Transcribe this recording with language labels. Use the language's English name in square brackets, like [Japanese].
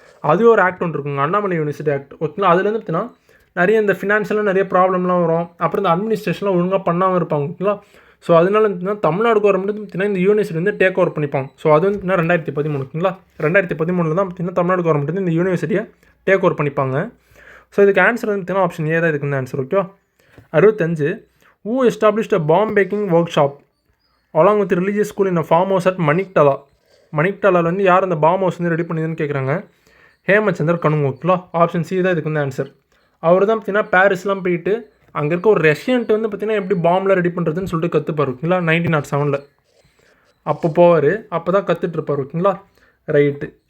[Tamil] அது ஒரு ஆக்ட் ஒன்று இருக்குங்க, அண்ணாமலை யூனிவர்சிட்டி ஆக்ட் ஓகேங்களா. அதுலேருந்து பார்த்தீங்கன்னா நிறைய இந்த ஃபினான்ஷியலாக நிறைய ப்ராப்ளம்லாம் வரும். அப்புறம் இந்த அட்மினிஸ்ட்ரேஷன்லாம் ஒழுங்காக பண்ணாமல் இருப்பாங்க ஓகேங்களா. ஸோ அதனால பார்த்தீங்கன்னா தமிழ்நாடு கவர்மெண்ட் பார்த்தீங்கன்னா இந்த யூனிவர்சிட்டி வந்து டேக் ஓவர் பண்ணிப்பாங்க. ஸோ அது வந்து பார்த்தீங்கன்னா 2013 ஓகேங்களா. 2013 தான் பார்த்தீங்கன்னா தமிழ்நாடு கவர்மெண்ட் வந்து இந்த யூனிவர்சிட்டியை டேக் ஓவர் பண்ணிப்பாங்க. ஸோ இதுக்கு ஆன்சர் வந்து பார்த்தீங்கன்னா ஆப்ஷன் ஏ தான் இதுக்கு வந்து ஆன்சர் ஓகேவா. [English] 65 who established a bomb making workshop along with religious school in a farm house at Maniktala. [Tamil] மணிக்டாலாவில் வந்து யார் அந்த பாம் ஹவுஸ் வந்து ரெடி பண்ணிதுன்னு கேட்குறாங்க. ஹேமச்சந்தர் கனுங் ஓகேங்களா. ஆப்ஷன் சி தான் இதுக்கு வந்து ஆன்சர். அவர் தான் பார்த்தீங்கன்னா பாரிஸ்லாம் போயிட்டு அங்கே இருக்க ஒரு ரெசிடென்ட் வந்து பார்த்தீங்கன்னா எப்படி பாம்பில் ரெடி பண்ணுறதுன்னு சொல்லிட்டு கற்றுப்பார் ஓகேங்களா. 1907 அப்போ போவார், அப்போ தான் கற்றுட்ருப்பார் ஓகேங்களா. ரைட்டு.